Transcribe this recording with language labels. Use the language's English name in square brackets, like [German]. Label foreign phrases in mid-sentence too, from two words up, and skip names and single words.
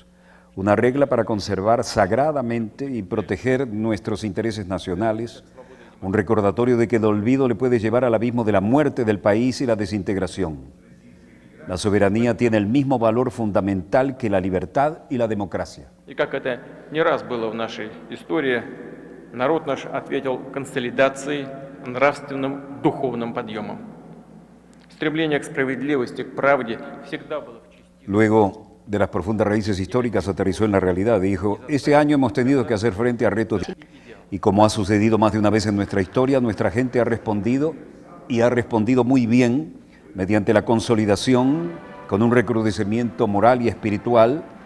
[Spanish] Una regla para conservar sagradamente y proteger nuestros intereses nacionales, un recordatorio de que el olvido le puede llevar al abismo de la muerte del país y la desintegración. La soberanía tiene el mismo valor fundamental que la libertad y la democracia. [Russian] Y как это не раз было в нашей истории, народ наш ответил консолидацией, нравственным, духовным подъемом. Стремление к справедливости, к правде всегда было в части. [Spanish] Luego de las profundas raíces históricas, aterrizó en la realidad. Dijo: este año hemos tenido que hacer frente a retos y como ha sucedido más de una vez en nuestra historia, nuestra gente ha respondido y ha respondido muy bien mediante la consolidación con un recrudecimiento moral y espiritual.